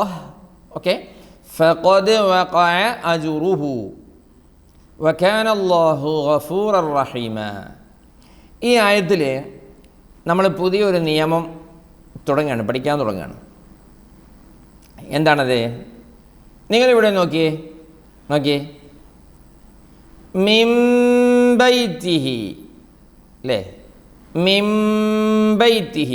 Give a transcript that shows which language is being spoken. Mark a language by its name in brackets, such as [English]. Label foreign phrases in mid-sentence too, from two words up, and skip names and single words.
[Arabic] أوكي. فقد وقع أجره وكان الله غفورا رحيما. [Malayalam] ഈ ആയത്തിൽ നമ്മൾ പുതിയൊരു നിയമം പഠിക്കാൻ തുടങ്ങുകയാണ്. എന്താണത്? നിങ്ങളിവിടെ നോക്കിയേ [Arabic] من بيته [Malayalam] അല്ലേ, [Arabic] من بيته.